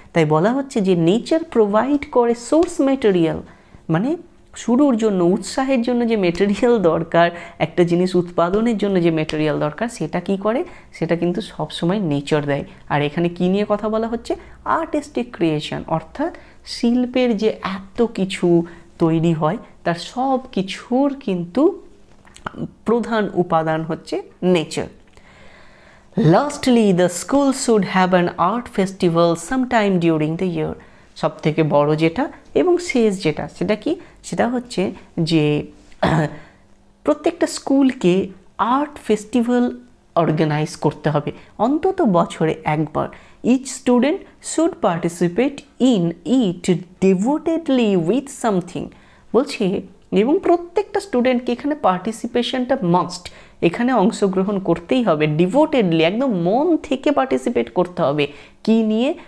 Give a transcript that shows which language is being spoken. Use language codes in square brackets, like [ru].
[bn] তাই বলা হচ্ছে যে নেচার প্রোভাইড করে সোর্স মেটেরিয়াল, মানে শুরুর জন্য, উৎসাহের জন্য যে মেটেরিয়াল দরকার, একটা জিনিস উৎপাদনের জন্য যে মেটেরিয়াল দরকার, সেটা কি করে, সেটা কিন্তু সবসময় নেচার দেয়। আর এখানে কি নিয়ে কথা বলা হচ্ছে, আর্টিস্টিক ক্রিয়েশন, অর্থাৎ শিল্পের যে এত কিছু তৈরি হয় তার সব কিছুর কিন্তু প্রধান উপাদান হচ্ছে nature. [en] Lastly, the school should have an art festival sometime during the year. [bn] সব থেকে বড় যেটা এবং শেষ যেটা সেটা কি, সেটা হচ্ছে যে প্রত্যেকটা স্কুলকে আর্ট ফেস্টিভ্যাল অর্গানাইজ করতে হবে অন্তত বছরে একবার। [en] each student should participate in it devotedly with something [bn] বলছে, এবং প্রত্যেকটা স্টুডেন্টকে এখানে পার্টিসিপেশনটা মাস্ট, এখানে অংশগ্রহণ করতেই হবে, ডিভোটেডলি একদম মন থেকে পার্টিসিপেট করতে হবে। কি নিয়ে?